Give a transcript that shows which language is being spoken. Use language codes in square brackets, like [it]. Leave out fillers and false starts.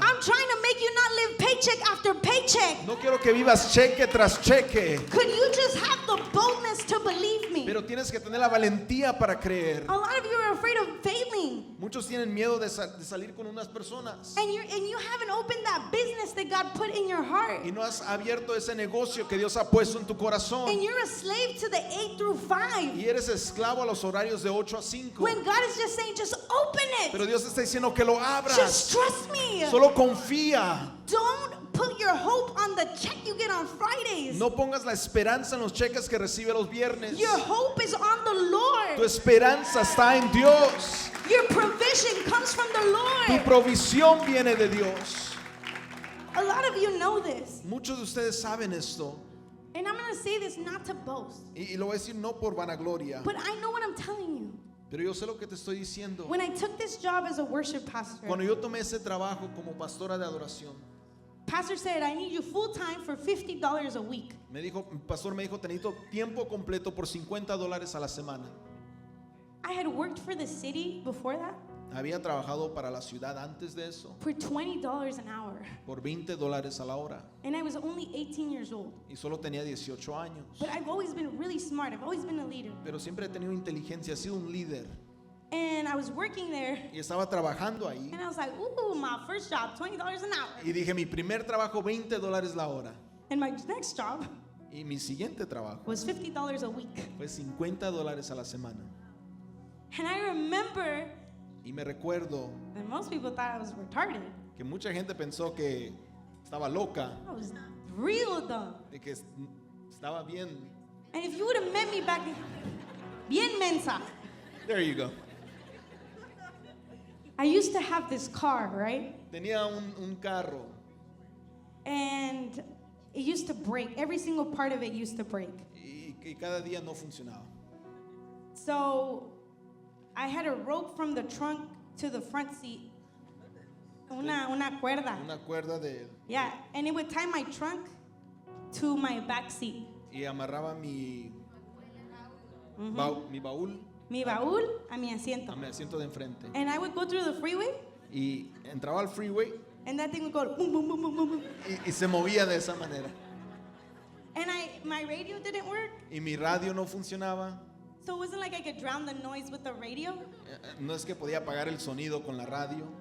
[en] I'm trying to make you not live paycheck after paycheck. [es] No quiero que vivas cheque tras cheque. [en] Could you just have the boldness to believe me? [es] Pero tienes que tener la valentía para creer. [en] A lot of you are afraid of failing. [es] Muchos tienen miedo de salir con unas personas. [en] And you haven't opened that business that God put in your heart. [es] Y no has abierto ese negocio que Dios ha puesto en tu corazón. [en] And you're a slave to the 8 through 5. [es] Y eres esclavo a los horarios de 8 a 5. [en] When God is just saying, just open it. [es] Pero Dios te está diciendo que lo [en] Just [es] abras. [en] trust me. [es] Solo confía. [en] Don't put your hope on the check you get on Fridays. [es] No pongas la esperanza en los cheques que recibe los viernes. [en] Your hope is on the Lord. [es] Tu esperanza está en Dios. [en] Your provision comes from the [es] Tu [en] Lord. [es] provisión viene de Dios. [en] A lot of you know this. [es] Muchos de ustedes saben esto. [en] And I'm going to say this not to boast, [es] Y lo voy a decir no por vanagloria. [en] but I know what I'm telling you. [es] Pero yo sé lo que te estoy diciendo. [en] When I took this job as a worship pastor, [es] Cuando yo tomé ese trabajo como pastora de adoración, [en] pastor said, I need you full time for $50 a week. [es] el pastor me dijo, te necesito tiempo completo por $50 a la semana. [en] I had worked for the city before that [es] Había trabajado para la ciudad antes de eso [en] for $20 an hour. [es] por $20 a la hora [en] And I was only 18 years old. [es] y solo tenía 18 años. [en] But I've always been really smart. I've always been a leader. [es] Pero siempre he tenido inteligencia, he sido un líder [en] And I was working there. [es] y estaba trabajando ahí [en] And I was like, ooh, my first job, $20 an hour. [es] y dije, mi primer trabajo $20 la hora [en] And my next job [es] y mi siguiente trabajo [en] was $50 a week. [es] fue $50 a la semana. [en] And I remember [es] Y me recuerdo [en] that most people thought I was retarded. [es] que mucha gente pensó que estaba loca, [en] I was real dumb. [es] de que estaba bien. [en] And if you would have met me back then, [es] bien mensa. [en] There you go. I used to have this car, right? [es] Tenía un carro [en] And it used to break. Every single part of it used to break. [es] y cada día no funcionaba. [en] So I had a rope from the trunk to the front seat. [es] Una cuerda. Una cuerda de... [en] Yeah, and it would tie my trunk to my back seat. [es] y amarraba mi baúl Mi baúl a mi asiento. a mi asiento de enfrente. [en] And I would go through the freeway, [es] Y entraba al freeway [en] and that thing would go boom, boom, boom, boom, boom, boom. [es] y se movía de esa manera. [en] And my radio didn't work, [es] Y mi radio no funcionaba. [en] so it wasn't like I could drown the noise with the radio. [es] No es que podía apagar el sonido con la radio.